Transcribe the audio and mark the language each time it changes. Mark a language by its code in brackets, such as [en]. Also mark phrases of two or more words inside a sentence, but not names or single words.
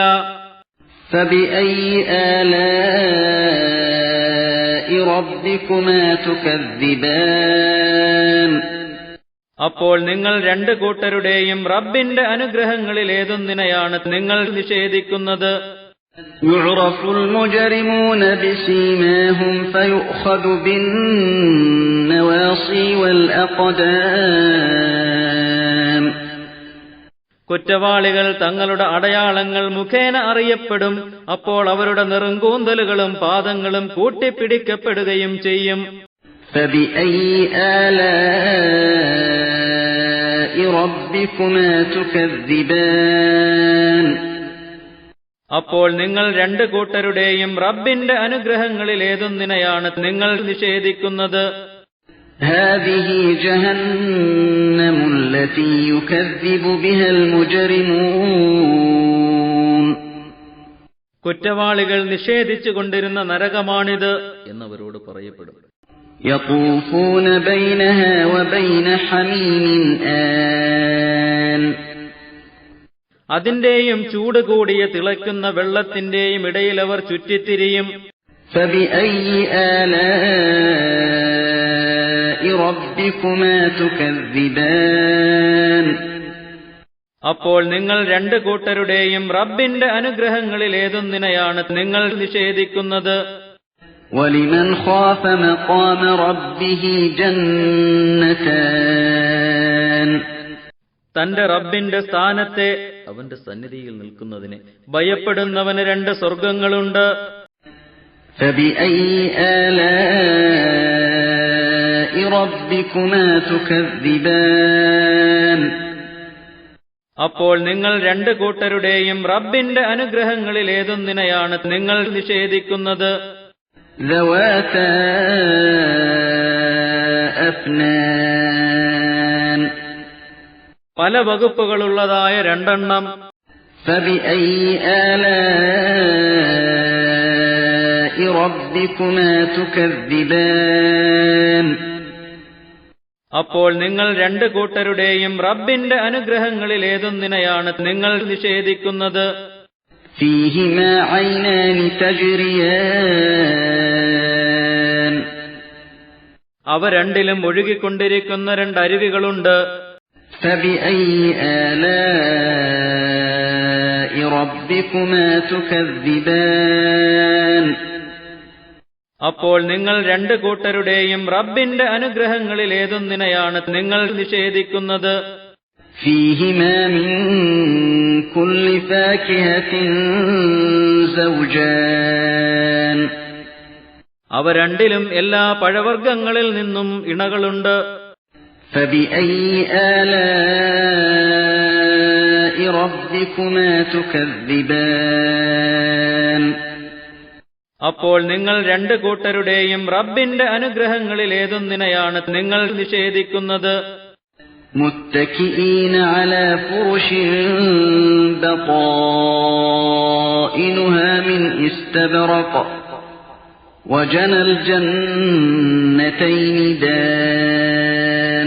[ar] فبأي آلاء ربكما تكذبان [ml] അപ്പോൾ നിങ്ങൾ രണ്ട് കൂട്ടരുടെയും റബ്ബിന്റെ അനുഗ്രഹങ്ങളിൽ ഏതൊന്നിനെയാണ് നിങ്ങൾ നിഷേധിക്കുന്നത്? [ar] يعرف المجرمون بسيماهم فيؤخذ بالنواصي والأقدام [ml] കുറ്റവാളികൾ തങ്ങളുടെ അടയാളങ്ങൾ മുഖേന അറിയപ്പെടും. അപ്പോൾ അവരുടെ നെറുങ്കൂന്തലുകളും പാദങ്ങളും കൂട്ടിപ്പിടിക്കപ്പെടുകയും ചെയ്യും. [ar] فبأي آلاء ربكما تكذبان [ml] അപ്പോൾ നിങ്ങൾ രണ്ടു കൂട്ടരുടെയും റബ്ബിന്റെ അനുഗ്രഹങ്ങളിൽ ഏതൊന്നിനെയാണ് നിങ്ങൾ നിഷേധിക്കുന്നത്? [ar] هذه جهنم التي يكذب بها المجرمون [ml] കുറ്റവാളികൾ നിഷേധിച്ചു കൊണ്ടിരുന്ന നരകമാണിത് എന്നവരോട് പറയപ്പെടും. [ar] يطوفون بينها وبين حميم آن [ml] അതിന്റെയും ചൂട് കൂടിയ തിളയ്ക്കുന്ന വെള്ളത്തിന്റെയും ഇടയിൽ അവർ ചുറ്റിത്തിരിയും. [ar] فبأي آلاء ربكما تكذبان [ml] അപ്പോൾ നിങ്ങൾ രണ്ടു കൂട്ടരുടെയും റബ്ബിന്റെ അനുഗ്രഹങ്ങളിൽ ഏതൊന്നിനെയാണ് നിങ്ങൾ നിഷേധിക്കുന്നത്? [ar] ولمن خاف مقام ربه جنتان [ml] തന്റെ റബ്ബിന്റെ സ്ഥാനത്തെ അവന്റെ സന്നിധിയിൽ നിൽക്കുന്നതിനെ ഭയപ്പെടുന്നവന് രണ്ട് സ്വർഗങ്ങളുണ്ട്. [ar] فبأي آلاء ربكما تكذبان [ml] അപ്പോൾ നിങ്ങൾ രണ്ടു കൂട്ടരുടെയും റബ്ബിന്റെ അനുഗ്രഹങ്ങളിൽ ഏതൊന്നിനെയാണ് നിങ്ങൾ നിഷേധിക്കുന്നത്? [ar] ذواتا أفنان [ml] പല വകുപ്പുകളുള്ളതായ രണ്ടെണ്ണം. [ar] فبأي آلاء ربكما تكذبان [ml] അപ്പോൾ നിങ്ങൾ രണ്ടു കൂട്ടരുടെയും റബ്ബിന്റെ അനുഗ്രഹങ്ങളിൽ ഏതൊന്നിനെയാണ് നിങ്ങൾ നിഷേധിക്കുന്നത്? [ar] فيهما عينان تجريان [ml] അവ രണ്ടിലും ഒഴുകിക്കൊണ്ടിരിക്കുന്ന രണ്ടരുവികളുണ്ട്. [ar] فبأي آلاء ربكما تكذبان [ml] അപ്പോൾ നിങ്ങൾ രണ്ടു കൂട്ടരുടെയും റബ്ബിന്റെ അനുഗ്രഹങ്ങളിൽ ഏതൊന്നിനെയാണ് നിങ്ങൾ നിഷേധിക്കുന്നത്? [ar] فيهما من كل فاكهة زوجان [ml] അവ രണ്ടിലും എല്ലാ പഴവർഗ്ഗങ്ങളിൽ നിന്നും ഇണകളുണ്ട്. [ar] فبأي آلاء ربكما تكذبان [ml] അപ്പോൾ നിങ്ങൾ രണ്ടു കൂട്ടരുടെയും റബ്ബിന്റെ അനുഗ്രഹങ്ങളിൽ ഏതൊന്നിനെയാണ് നിങ്ങൾ നിഷേധിക്കുന്നത്? [ar] متكئين على فرش بطائنها من استبرق وجنى الجنتين دان